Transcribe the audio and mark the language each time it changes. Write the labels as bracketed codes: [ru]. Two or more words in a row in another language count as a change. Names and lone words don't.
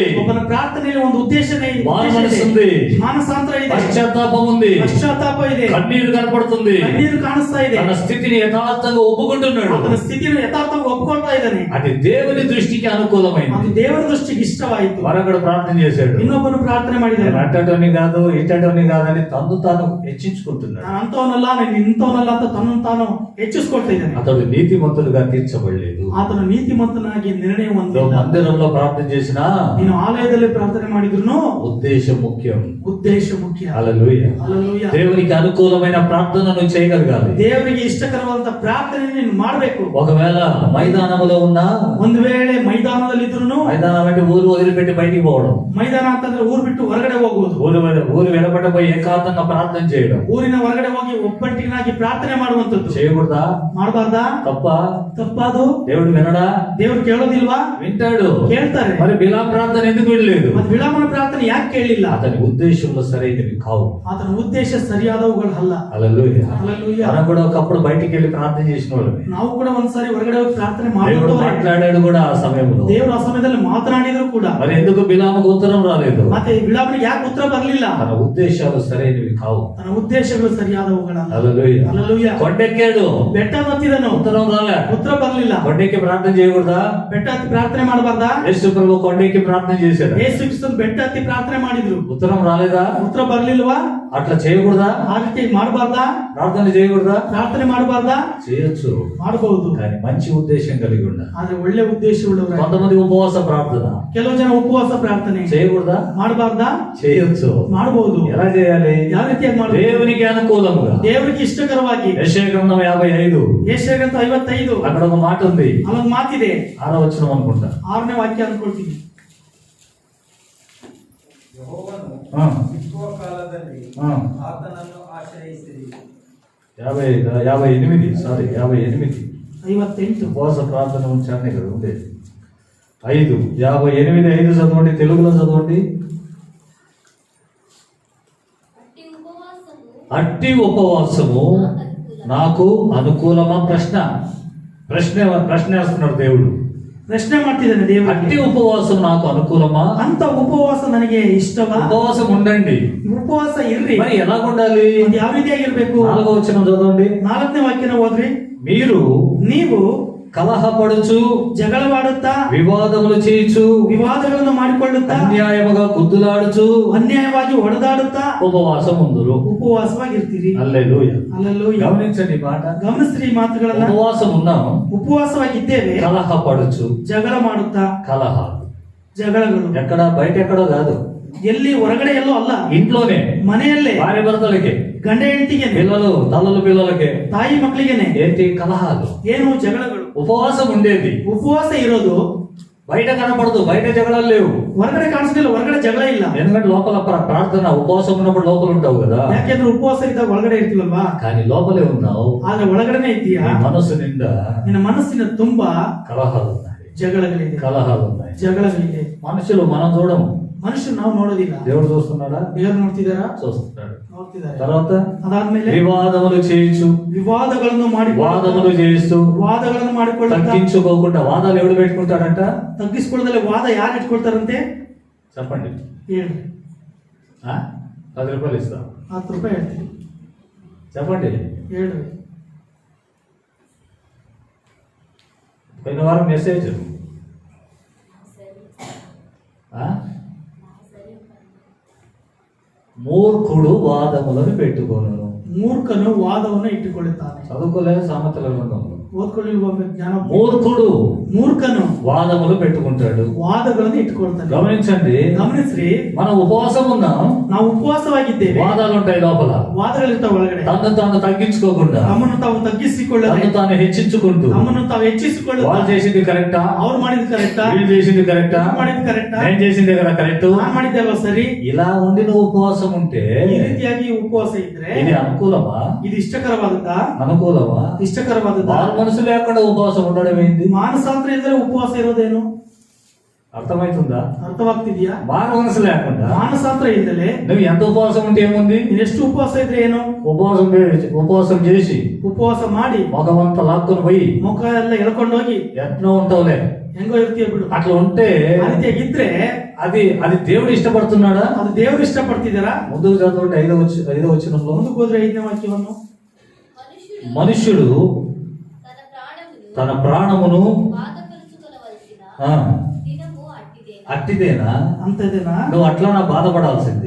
[kn] ಒಬ್ಬನ ಪ್ರಾರ್ಥನೆಯಲ್ಲಿ ಒಂದು ಉದ್ದೇಶನೇ ಇದೆ, [te] మనసు ఉంది, [kn] ಮಾನಸಾಂತರ ಇದೆ, [te] పశ్చాత్తాపం ఉంది, [kn] ಪಶ್ಚಾತ್ತಾಪ ಇದೆ, [te] కన్నీరు కనపడుతుంది, [kn] ಕಣ್ಣೀರು ಕಾಣಿಸ್ತಾ ಇದೆ. [te] తన స్థితిని యథార్థంగా ఒప్పుకుంటున్నాడు. [kn] ಆತನ ಸ್ಥಿತಿಯನ್ನು ಯಥಾರ್ಥವಾಗಿ ಒಪ್ಕೊಳ್ತಾ ಇದ್ದಾನೆ. [te] అది దేవుని దృష్టికి అనుకూలమైంది. [kn] ಅದು ದೇವರ ದೃಷ್ಟಿಗೆ ಇಷ್ಟವಾಯಿತು. [te] మరొకడు ప్రార్థన చేశాడు, [kn] ಇನ್ನೊಬ್ಬನು ಪ್ರಾರ್ಥನೆ ಮಾಡಿದ್ದಾನೆ. [te] అట్టటోని కాదు ఇట్టటోని కాదని తను తాను హెచ్చించుకుంటున్నాడు. [kn] ನಾನು ಅಂತವನಲ್ಲ, ನಾನು ಇಂಥವನಲ್ಲ ಅಂತ ತನ್ನನ್ನು ತಾನು ಹೆಚ್ಚಿಸ್ಕೊಳ್ತಾ ಇದ್ದಾನೆ. [te] అతడు నీతిమంతుడుగా తీర్చబడలేదు. [kn] ಆತನು ನೀತಿಮಂತನಾಗಿ ನಿರ್ಣಯ ಹೊಂದಿಲ್ಲ. [te] మందిరంలో ప్రార్థన చేసినా [kn] ನೀನು ಆಲಯದಲ್ಲಿ ಪ್ರಾರ್ಥನೆ ಮಾಡಿದ್ರು [te] ఉద్దేశం ముఖ్యం. [kn] ಉದ್ದೇಶ ಮುಖ್ಯ. [te] హల్లెలూయా. [kn] ಹಲ್ಲೆಲೂಯಾ. [te] దేవునికి అనుకూలమైన ప్రార్థనను చేయగలగాలి. [kn] ದೇವರಿಗೆ ಇಷ್ಟಕರವಾದಂತ ಪ್ರಾರ್ಥನೆ ನೀನು ಮಾಡಬೇಕು. [te] ఒకవేళ మైదానములో ఉన్నా, [kn] ಒಂದು ವೇಳೆ ಮೈದಾನದಲ್ಲಿ ಇದ್ರು, [te] మైదానం అంటే ఊరు వదిలిపెట్టి బయటికి పోవడం, [kn] ಮೈದಾನ ಅಂತಂದ್ರೆ ಊರು ಬಿಟ್ಟು ಹೊರಗಡೆ ಹೋಗುವುದು, [te] ఊరు వెలబడిపోయి ఏకాంతంగా ప్రార్థన చేయడం, [kn] ಊರಿನ ಹೊರಗಡೆ ಹೋಗಿ ಒಬ್ಬಂಟಿನಾಗಿ ಪ್ರಾರ್ಥನೆ ಮಾಡುವಂತದ್ದು [te] చేయకూడదా? [kn] ಮಾಡಬಾರ್ದಾ? ತಪ್ಪಾದು. [te] దేవుడు వినడా? [kn] ದೇವರು ಕೇಳೋದಿಲ್ವಾ? [te] వింటాడు. [kn] ಕೇಳ್ತಾರೆ. [te] మరి బిలాం ప్రార్థన ఎందుకు వినలేదు? [kn] ಮತ್ತೆ ವಿಳಂಬನ ಪ್ರಾರ್ಥನೆ ಯಾಕೆ ಕೇಳಲಿಲ್ಲ? [te] అతని ఉద్దేశంలో సరైనవి కావు. [kn] ಆತನ ಉದ್ದೇಶ ಸರಿಯಾದವುಗಳು ಅಲ್ಲ. [te] హల్లెలూయా. హల్లెలూయా. మనం కూడా ఒకప్పుడు బయటికి వెళ్ళి ప్రార్థన చేసిన వాళ్ళమే. [kn] ನಾವು ಕೂಡ ಒಂದ್ಸಾರಿ ಹೊರಗಡೆ ಹೋಗಿ ಪ್ರಾರ್ಥನೆ [te] దేవుడు [kn] ಮಾಡುತ್ತೇವೆ. [te] మాట్లాడాడు కూడా ఆ సమయంలో. [kn] ದೇವರು ಆ ಸಮಯದಲ್ಲಿ ಮಾತನಾಡಿದ್ರು ಕೂಡ. [te] మరి ఎందుకు బిలాముకు ఉత్తరం రాలేదు? [kn] ಮತ್ತೆ ವಿಳಂಬನಿಗೆ ಯಾಕೆ ಉತ್ತರ ಬರಲಿಲ್ಲ? [te] తన ఉద్దేశాలు సరైనవి కావు. [kn] ತನ್ನ ಉದ್ದೇಶಗಳು ಸರಿಯಾದವುಗಳಲ್ಲ. [te] హల్లెలూయా. హల్లెలూయా. కొండెక్కాడు, [kn] ಬೆಟ್ಟ ಹತ್ತಿದನು, [te] ఉత్తరం రాలే. [kn] ಉತ್ತರ ಬರಲಿಲ್ಲ. [te] కొండెక్కి ప్రార్థన చేయకూడదా? [kn] ಬೆಟ್ಟ ಹತ್ತಿ ಪ್ರಾರ್ಥನೆ ಮಾಡಬಾರ್ದಾ? [te] యేసు ప్రభు కొండెక్కి ప్రార్థన చేశాడు, [kn] ಯೇಸು ಕ್ರಿಸ್ತನು ಬೆಟ್ಟ ಹತ್ತಿ ಪ್ರಾರ್ಥನೆ ಮಾಡಿದ್ರು, [te] ఉత్తరం రాలేదా? [kn] ಉತ್ತರ ಬರಲಿಲ್ವಾ? [te] అట్లా చేయకూడదా? [kn] ಆ ರೀತಿ ಮಾಡಬಾರ್ದಾ? [te] ప్రార్థన చేయకూడదా? [kn] ಪ್ರಾರ್ಥನೆ ಮಾಡಬಾರ್ದಾ? [te] చేయొచ్చు, [kn] ಮಾಡಬಹುದು, [te] కానీ మంచి ఉద్దేశం కలిగి ఉండాలి. [kn] ಆದ್ರೆ ಒಳ್ಳೆ ಉದ್ದೇಶ ಉಳ್ಳವರು. [te] కొంతమంది ఉపవాస ప్రార్థన [kn] ಕೆಲವು ಜನ ಉಪವಾಸ ಪ್ರಾರ್ಥನೆ [te] చేయకూడదా? [kn] ಮಾಡಬಾರ್ದಾ? [te] చేయొచ్చు. [kn] ಮಾಡಬಹುದು. [te] ఎలా చేయాలి? [kn] ಯಾವ ರೀತಿಯಾಗಿ ಮಾಡಬಹುದು? [te] దేవునికి అనుకూలముగా. [kn] ದೇವರಿಗೆ ಇಷ್ಟಕರವಾಗಿ. [te] యెషయా గ్రంథం 55 [kn] ಯೆಶಾಯ ಗ್ರಂಥ 55 [te] అక్కడ ఒక మాట ఉంది, [kn] ಅಲ್ಲೊಂದು ಮಾತಿದೆ, [te] 6వ వచనం అనుకుంటా. [kn] 6ನೇ ವಾಕ್ಯ ಅನ್ಕೊಳ್ತೀನಿ. ಯೆಹೋವನು [te] ఆ, [kn] ಸಿಕ್ಕುವ ಕಾಲದಲ್ಲಿ [te] ఆ. [kn] ಆತನನ್ನು ಆಶ್ರಯಿಸಿರಿ. [te] 58 సారీ 58 58 ఉపవాస ప్రార్థన ఉంచాను ఇక్కడ ఉండేది. 58 చదవండి, తెలుగులో చదవండి. అట్టి ఉపవాసము నాకు అనుకూలమా? ప్రశ్న వేస్తున్నాడు దేవుడు. [kn] ಪ್ರಶ್ನೆ ಮಾಡ್ತಿದ್ದಾನೆ ದೇವರು. [te] అట్టి ఉపవాసం నాకు అనుకూలమా? [kn] ಅಂತ ಉಪವಾಸ ನನಗೆ ಇಷ್ಟವಾ? [te] ఉపవాసం ఉండండి. [kn] ಉಪವಾಸ ಇರ್ರಿ. [te] మరి ఎలాగుండాలి? [kn] ಅದು ಯಾವ ರೀತಿಯಾಗಿರ್ಬೇಕು? [te] 4వ వచనం చదవండి. [kn] 4ನೇ ವಾಕ್ಯನ ಓದ್ರಿ. ನೀವು [te] కలహపడుచు, [kn] ಜಗಳವಾಡುತ್ತಾ, [te] వివాదములు చేయుచు, [kn] ವಿವಾದಗಳನ್ನು ಮಾಡಿಕೊಳ್ಳುತ್ತಾ, [te] అన్యాయముగా గుద్దులాడుచు, [kn] ಅನ್ಯಾಯವಾಗಿ ಹೊಡೆದಾಡುತ್ತಾ [te] ఉపవాసం ఉందురు. [kn] ಉಪವಾಸವಾಗಿರ್ತೀರಿ. [te] హల్లెలೂయా. [kn] ಹಲ್ಲೆಲೂಯಾ. [te] గమనించండి ఈ మాట. [kn] ಗಮನಿಸ್ರಿ ಈ ಮಾತುಗಳನ್ನ. [te] ఉపవాసం ఉన్నాము, [kn] ಉಪವಾಸವಾಗಿದ್ದೇವೆ, [te] కలహపడుచు. [kn] ಜಗಳ ಮಾಡುತ್ತಾ, [te] కలహాలు [kn] ಜಗಳಗಳು [te] ఎక్కడ? బయట ఎక్కడో కాదు, [kn] ಎಲ್ಲಿ ಹೊರಗಡೆ ಎಲ್ಲೋ ಅಲ್ಲ, [te] ఇంట్లోనే. [kn] ಮನೆಯಲ್ಲೇ [te] భార్య భర్తలకి, [kn] ಗಂಡ ಹೆಂಡತಿಗೆ, [te] పిల్లలు తల్లులు పిల్లలకి [kn] ತಾಯಿ ಮಕ್ಕಳಿಗೆನೆ [te] ఏంటి? కలహాలు. [kn] ಏನು? ಜಗಳಗಳು. [te] ఉపవాసం ఉండేది, [kn] ಉಪವಾಸ ಇರೋದು [te] బయట కనపడదు, బయట జగడాలు లేవు. [kn] ಹೊರಗಡೆ ಕಾಣಿಸ್ತಿಲ್ಲ, ಹೊರಗಡೆ ಜಗಳ ಇಲ್ಲ. [te] ఎందుకంటే లోపల ప్రార్థన, ఉపవాసం ఉన్నప్పుడు లోపల ఉంటావు కదా. [kn] ಯಾಕೆಂದ್ರೆ ಉಪವಾಸ ಇದ್ದಾಗ ಒಳಗಡೆ ಇರ್ತೀವಲ್ವಾ, [te] కానీ లోపలే ఉన్నావు. [kn] ಆದ್ರೆ ಒಳಗಡೆನೆ ಇದ್ದೀಯಾ. [te] నీ మనసు నిండా [kn] ನಿನ್ನ ಮನಸ್ಸಿನ ತುಂಬಾ [te] కలహాలు ఉన్నాయి, [kn] ಜಗಳಗಳಿದೆ, [te] కలహాలు ఉన్నాయి. [kn] ಜಗಳಗಳಿದೆ. [te] మనుషులు మనం చూడము, [kn] ಮನುಷ್ಯರು ನಾವು ನೋಡೋದಿಲ್ಲ. [te] దేవుడు చూస్తున్నాడా? [kn] ದೇವರು ನೋಡ್ತಿದಾರಾ? [te] చూస్తున్నాడు. [kn] ನೋಡ್ತಿದ್ದಾರೆ. [te] తర్వాత [kn] ಅದಾದ್ಮೇಲೆ [te] వివాదములు చేయించు, [kn] ವಿವಾದಗಳನ್ನು [te] వాదములు చేస్తూ, [kn] ವಾದಗಳನ್ನು ಮಾಡಿಕೊಳ್ಳುತ್ತಾ, [te] తగ్గించుకోకుండా. వాదాలు ఎవడు పెట్టుకుంటాడంట? [kn] ತಗ್ಗಿಸಿಕೊಳ್ಳದಲ್ಲೇ ವಾದ ಯಾರು ಇಟ್ಕೊಳ್ತಾರಂತೆ? [te] చెప్పండి. [kn] ಹೇಳ್ರಿ. [te] 10 రూపాయలు ఇస్తాం. [kn] 10 ರೂಪಾಯಿ ಹೇಳ್ತೀನಿ. [te] చెప్పండి. [kn] ಹೇಳ್ರಿ. [te] పోయిన వారం మెసేజ్ మూర్ఖుడు వాదములను పెట్టుకోను. [kn] ಮೂರ್ಖನು ವಾದವನ್ನು ಇಟ್ಟುಕೊಳ್ಳುತ್ತಾನೆ. [te] చదువుకోలేదు సామెతల గ్రంథంలో. [kn] ಓದ್ಕೊಳ್ಳಿಲ್ವ ಜ್ಞಾನ? [te] మూర్ఖుడు [kn] ಮೂರ್ಖನು [te] వాదములు పెట్టుకుంటాడు. [kn] ವಾದಗಳನ್ನು ಇಟ್ಕೊಳ್ತಾನೆ. [te] గమనించండి, [kn] ಗಮನಿಸ್ರಿ, [te] మనం ఉపవాసం ఉన్నాం, [kn] ನಾವು ಉಪವಾಸವಾಗಿದ್ದೇವೆ, [te] వాదాలు ఉంటాయి లోపల. [kn] ವಾದಗಳಿರ್ತಾವ ಒಳಗಡೆ. [te] తను తాను తగ్గించుకోకుండా, [kn] ತಮ್ಮನ್ನು ತಾವು ತಗ್ಗಿಸಿಕೊಳ್ಳದೆ, [te] తను తాను హెచ్చించుకుంటూ, [kn] ತಮ್ಮನ್ನು ತಾವು ಹೆಚ್ಚಿಸಿಕೊಳ್ಳುತ್ತಾ, [te] వాళ్ళు చేసింది కరెక్టా, [kn] ಅವ್ರು ಮಾಡಿದ್ ಕರೆಕ್ಟಾ, [te] వీళ్ళు చేసింది కరెక్టా, [kn] ಮಾಡಿದ್ ಕರೆಕ್ಟಾ, [te] నేను చేసింది కదా కరెక్ట్, [kn] ನಾನ್ ಮಾಡಿದ್ದೆ ಅಲ್ವಾ ಸರಿ, [te] ఇలా ఉండి నువ్వు ఉపవాసం ఉంటే [kn] ಈ ರೀತಿಯಾಗಿ ಉಪವಾಸ ಇದ್ರೆ [te] ఇది అనుకూలమా? [kn] ಇದು ಇಷ್ಟಕರವಾದದ್ದಾ? [te] అనుకూలమా? [kn] ಇಷ್ಟಕರವಾದದ್ದಾ? [te] మారు మనసు లేకుండా ఉపవాసం ఉండడం ఏంది? [kn] ಮಾನಸಾಂತರ ಇಲ್ಲದೆ ಉಪವಾಸ ಇರೋದೇನು? [te] అర్థమవుతుందా? [kn] ಅರ್ಥವಾಗ್ತಿದ್ಯಾ? [te] మారు మనసు లేకుండా [kn] ಮಾನಸಾಂತರ ಇಲ್ಲದೆ [te] నువ్వు ఎంత ఉపవాసం ఉంటే ఏముంది? [kn] ನೀನ್ ಎಷ್ಟು ಉಪವಾಸ ಇದ್ರೆ ಏನು? [te] ఉపవాసం చేసి [kn] ಉಪವಾಸ ಮಾಡಿ [te] మొగమంతా లాక్కొని పోయి [kn] ಮುಖ ಎಲ್ಲ ಎಳ್ಕೊಂಡೋಗಿ [te] ఎట్నో ఉంటావులే, [kn] ಹೆಂಗೋ ಇರ್ತೀಯ ಬಿಡು. [te] అట్లా ఉంటే [kn] ಆ ರೀತಿಯಾಗಿದ್ರೆ [te] అది అది దేవుడు ఇష్టపడుతున్నాడా? [kn] ಅದು ದೇವರು ಇಷ್ಟಪಡ್ತಿದ್ದಾರಾ? [te] ముందుకు చదవండి, ఐదో వచనంలో. [kn] ಮುಂದಕ್ಕೆ ಹೋದ್ರೆ 5ನೇ ವಾಕ್ಯವನ್ನು, [te] మనుష్యుడు తన ప్రాణమును ఆ, అట్టిదేనా? [kn] ಅಂತದೇನಾ? [te] నువ్వు అట్లనా బాధపడాల్సింది?